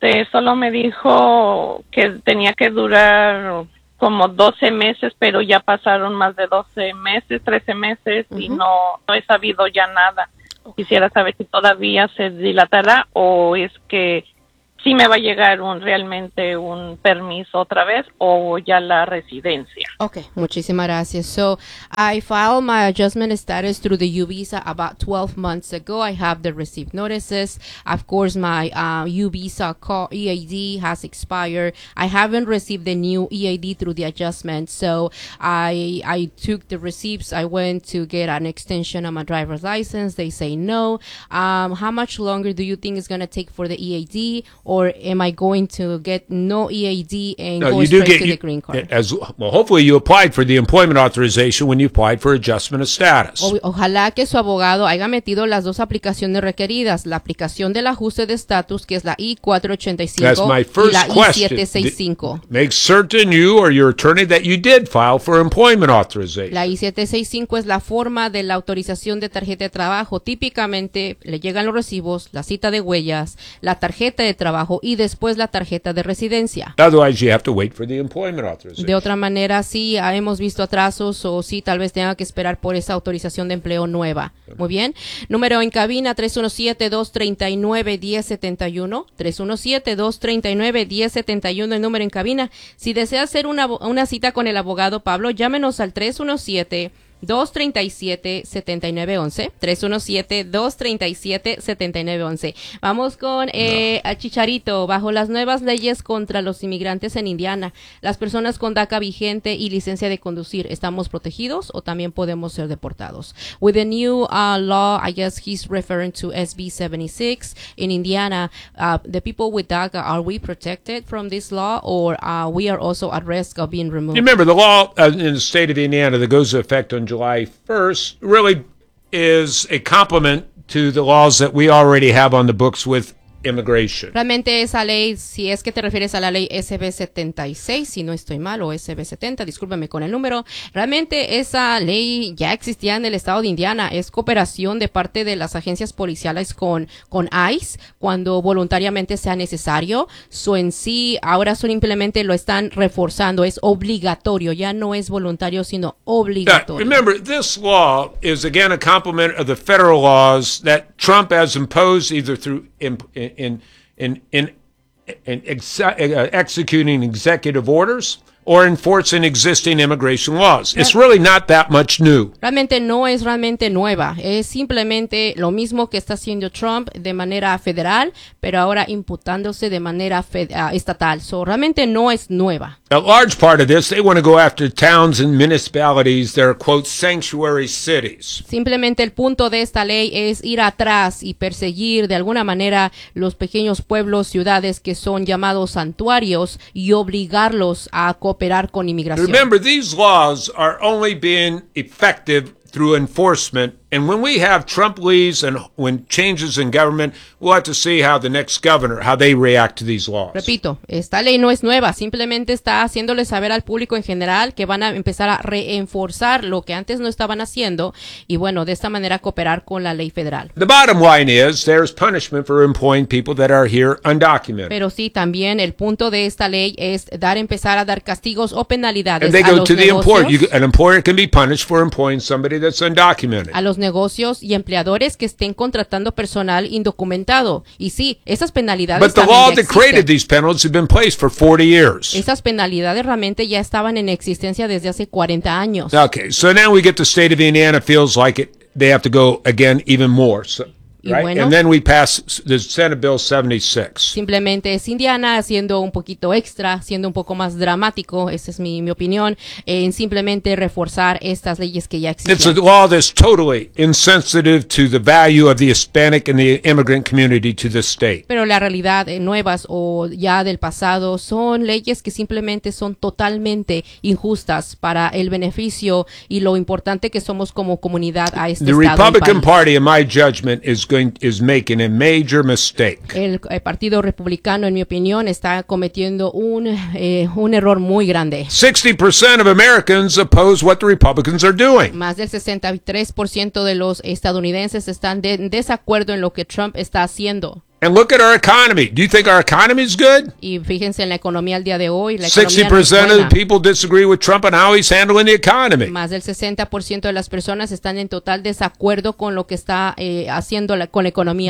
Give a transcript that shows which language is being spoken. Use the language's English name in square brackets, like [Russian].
[Spanish] Solo me dijo que tenía que durar como 12 meses, pero ya pasaron más de 12 meses, 13 meses, uh-huh. Y no he sabido ya nada. Okay. Quisiera saber si todavía se dilatará o es que si me va a llegar realmente un permiso otra vez o ya la residencia. Okay, muchísimas gracias. [English] So, I filed my adjustment status through the U visa about 12 months ago. I have the received notices. Of course, my U visa call EAD has expired. I haven't received the new EAD through the adjustment. So, I took the receipts. I went to get an extension on my driver's license. They say no. How much longer do you think it's going to take for the EAD? Or am I going to get no EAD and go straight to the green card? Hopefully you applied for the employment authorization when you applied for adjustment of status. [Spanish] Ojalá que su abogado haya metido las dos aplicaciones requeridas, la aplicación del ajuste de estatus, que es la I-485 y la I-765. [English] Make certain you or your attorney that you did file for employment authorization. [Spanish] La I-765 es la forma de la autorización de tarjeta de trabajo. Típicamente le llegan los recibos, la cita de huellas, la tarjeta de trabajo y después la tarjeta de residencia. [English] Otherwise, you have to wait for the employment authorization. [Spanish] De otra manera, sí, hemos visto atrasos o sí, tal vez tenga que esperar por esa autorización de empleo nueva. Muy bien. Número en cabina 317-239-1071. 317-239-1071, el número en cabina. Si desea hacer una cita con el abogado Pablo, llámenos al 317-237-7911. Vamos con a Chicharito. Bajo las nuevas leyes contra los inmigrantes en Indiana, las personas con DACA vigente y licencia de conducir, ¿estamos protegidos o también podemos ser deportados? [English] With the new law, I guess he's referring to SB 76 in Indiana, the people with DACA, are we protected from this law or we are also at risk of being removed? You remember the law in the state of Indiana that goes into effect on July 1st really is a complement to the laws that we already have on the books with immigration. [Spanish] Realmente esa ley, si es que te refieres a la ley SB 76, si no estoy mal, o SB 70, discúlpame con el número, realmente esa ley ya existía en el estado de Indiana. Es cooperación de parte de las agencias policiales con ICE cuando voluntariamente sea necesario. So en sí, ahora simplemente lo están reforzando. Es obligatorio, ya no es voluntario, sino obligatorio. [English] Now, remember, this law is again a complement of the federal laws that Trump has imposed either through executing executive orders or enforcing existing immigration laws. It's really not that much new. [Spanish] Realmente no es realmente nueva. Es simplemente lo mismo que está haciendo Trump de manera federal, pero ahora imputándose de manera estatal. So realmente no es nueva. [English] A large part of this, they want to go after towns and municipalities that are, quote, sanctuary cities. [Spanish] Simplemente el punto de esta ley es ir atrás y perseguir de alguna manera los pequeños pueblos, ciudades que son llamados santuarios y obligarlos a cooperar con inmigración. [English] Remember, these laws are only being effective through enforcement. And when we have Trump leaves and when changes in government, we'll have to see how the next governor, how they react to these laws. [Spanish] Repito, esta ley no es nueva. Simplemente está haciéndole saber al público en general que van a empezar a reenforzar lo que antes no estaban haciendo y, bueno, de esta manera cooperar con la ley federal. [English] The bottom line is there's punishment for employing people that are here undocumented. [Spanish] Pero sí, también el punto de esta ley es empezar a dar castigos o penalidades a los negocios. [English] And they go to the employer. An employer can be punished for employing somebody that's undocumented. [Spanish] Los negocios y empleadores que estén contratando personal indocumentado. Y sí, esas penalidades también existen. [English] But the law that created these penalties have been placed for 40 years. [Spanish] Esas penalidades realmente ya estaban en existencia desde hace 40 años. [English] Okay, so now we get the state of Indiana feels like it, they have to go again even more. So, right? [Spanish] Bueno, [English] and then we pass the Senate Bill 76. [Spanish] Simplemente es Indiana haciendo un poquito extra, siendo un poco más dramático, esa es mi opinión, en simplemente reforzar estas leyes que ya existen. [English] It's a law that's totally insensitive to the value of the Hispanic and the immigrant community to the state. [Spanish] Pero la realidad, nuevas o ya del pasado, son leyes que simplemente son totalmente injustas para el beneficio y lo importante que somos como comunidad a este estado. [English] The Republican Party, in my judgment, is making a major mistake. [Spanish] El Partido Republicano, en mi opinión, está cometiendo un error muy grande. [English] 60% of Americans oppose what the Republicans are doing. [Spanish] Más del 63% de los estadounidenses están en desacuerdo en lo que Trump está haciendo. [English] And look at our economy. Do you think our economy is good? [Spanish] Y fíjense en la economía al día de hoy. [English] 60% of the people disagree with Trump and how he's handling the economy. [Spanish] Más del 60% de las personas están en total desacuerdo con lo que está haciendo con la economía.